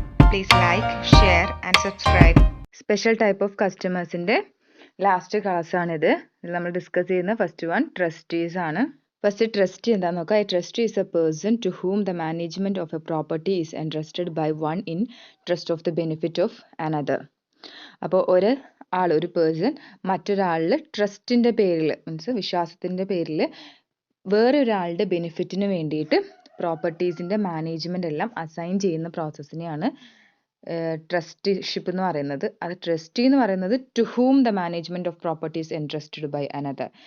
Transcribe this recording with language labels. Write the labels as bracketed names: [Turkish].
[English] Please like, share and subscribe. Special type of customers in the last class ആണിത്. [Malayalam] ഇതിൽ നമ്മൾ discuss ചെയ്യുന്ന first one trustees ആണ്. First trustee എന്താണെന്ന് നോക്കാം. [English] A trustee is a person to whom the management of a property is entrusted by one in trust of the benefit of another. [Malayalam] അപ്പോൾ ഒരു person മറ്റൊരാളിൽ ട്രസ്റ്റിൻ്റെ പേരിൽ മീൻസ് വിശ്വാസത്തിൻ്റെ പേരിൽ വേറൊരാളുടെ ബെനിഫിറ്റിന് വേണ്ടിയിട്ട് പ്രോപ്പർട്ടീസിൻ്റെ മാനേജ്മെൻ്റ് എല്ലാം അസൈൻ ചെയ്യുന്ന പ്രോസസ്സിനെയാണ് ട്രസ്റ്റിഷിപ്പ് എന്ന് പറയുന്നത്. അത് ട്രസ്റ്റി എന്ന് പറയുന്നത് [English] To whom the management of properties entrusted by another.